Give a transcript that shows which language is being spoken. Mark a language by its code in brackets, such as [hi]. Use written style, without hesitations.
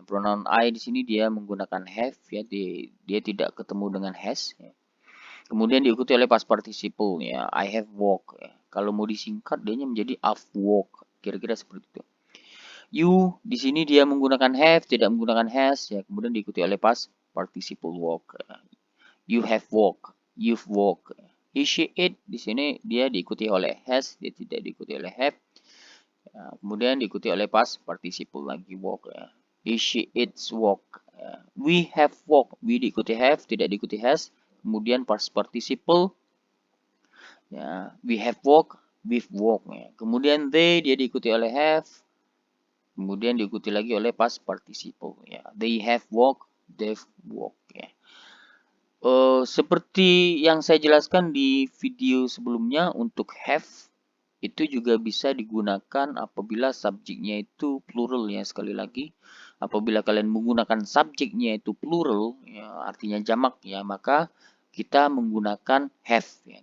[id] Pronoun I di sini dia menggunakan have ya. Dia tidak ketemu dengan has ya. Kemudian diikuti oleh past participle ya. [en] I have walked [id] ya. Kalau mau disingkat dia menjadi [en] I've walked. [id] Kira-kira seperti itu. You di sini dia menggunakan have, tidak menggunakan has, ya kemudian diikuti oleh past participle walk. [en] You have walked, you've walked. [id] He, she, it di sini dia diikuti oleh has, dia tidak diikuti oleh have. Kemudian diikuti oleh past participle lagi walk. [en] He, she, it's walk. We have walked, [id] we diikuti have, tidak diikuti has. Kemudian past participle. Ya, [en] we have walked, we've walked. [id] Kemudian they dia diikuti oleh have. Kemudian diikuti lagi oleh past participle ya. [en] They have walked, they've walked [id] ya. Seperti yang saya jelaskan di video sebelumnya untuk have itu juga bisa digunakan apabila subjeknya itu plural ya sekali lagi. Apabila kalian menggunakan subjeknya itu plural ya artinya jamak ya maka kita menggunakan have ya.